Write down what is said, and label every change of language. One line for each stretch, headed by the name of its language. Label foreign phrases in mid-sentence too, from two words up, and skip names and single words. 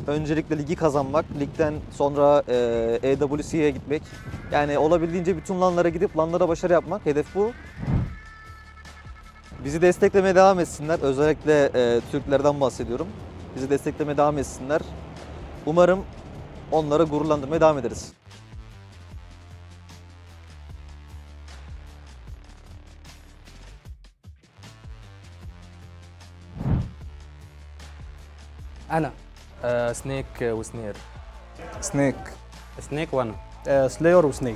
Turkish: öncelikle ligi kazanmak, ligden sonra EWC'ye gitmek. Yani olabildiğince bütün LAN'lara gidip LAN'lara başarı yapmak, hedef bu. Bizi desteklemeye devam etsinler. Özellikle Türklerden bahsediyorum. Bizi desteklemeye devam etsinler. Umarım onlara gururlandırmaya devam ederiz.
Arabic: انا سنيك وسنير. سنيك. سنيك وانا. سلاير وسنيك.